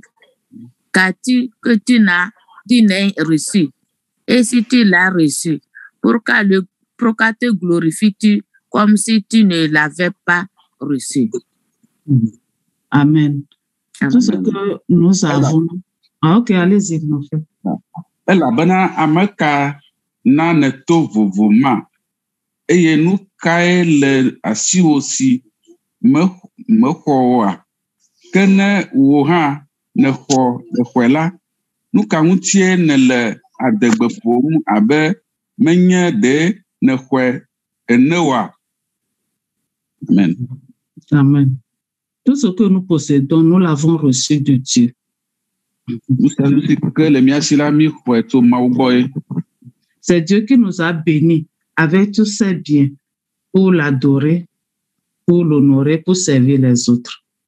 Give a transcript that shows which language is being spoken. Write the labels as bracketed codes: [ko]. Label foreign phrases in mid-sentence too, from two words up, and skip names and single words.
[fr] Qu'as-tu que tu n'as reçu? Et si tu l'as reçu, pourquoi te glorifies-tu comme si tu ne l'avais pas reçu? Amen. Tout ce que nous avons. Ah, ok, allez-y, mon frère. [ee] Eye nu kae le asi aussi me xɔa ke ne wo hã ne xɔ la nu ka ŋutie ne le adegbe ƒom abe menye ɖe ne xɔe ene oa. [fr] Amen. Amen. Tout ce que nous possédons, nous l'avons reçu de Dieu. C'est Dieu qui nous a bénis avec tous ses biens pour l'adorer, pour l'honorer, pour servir les autres.